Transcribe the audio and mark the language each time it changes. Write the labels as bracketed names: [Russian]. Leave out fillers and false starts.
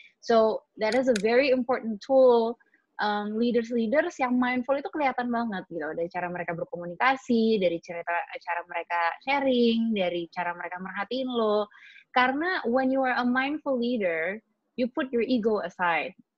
[English] So, that is a very important tool. [Indonesian] Leaders-leaders yang mindful itu kelihatan banget gitu. Dari cara mereka berkomunikasi, dari cara mereka sharing, dari cara mereka merhatiin lo. [English] Karena when you are a mindful leader, you put your ego aside.